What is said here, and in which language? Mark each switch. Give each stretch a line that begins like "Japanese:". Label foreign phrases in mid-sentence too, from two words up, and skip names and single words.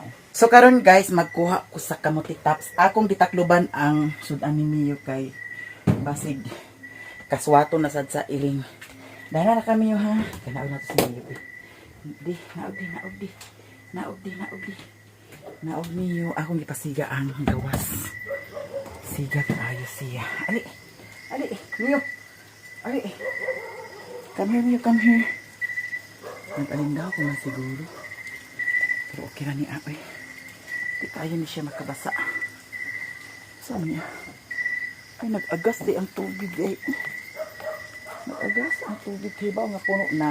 Cebuano: So karon guys, magkuha ko sa kamote tops. Akong gitakluban ang sudan ni Mio kay basig kaswato na sad sa iring. Dara na kami yo ha. Kanaog na to si Mio. Naog Mio. Akong gipasiga ang gawas. Siga kaayo siya. Ali. Mio.
English: Ali. Come here Mio, come here.
Cebuano: Nag-alindaw ko na siguro. Pero okay na ni Apoy. Di kaya ni siya makabasa. Saan niya? Ay, nag-agas di ang tubig eh. Nag-agas ang tubig. Hibaw nga puno na.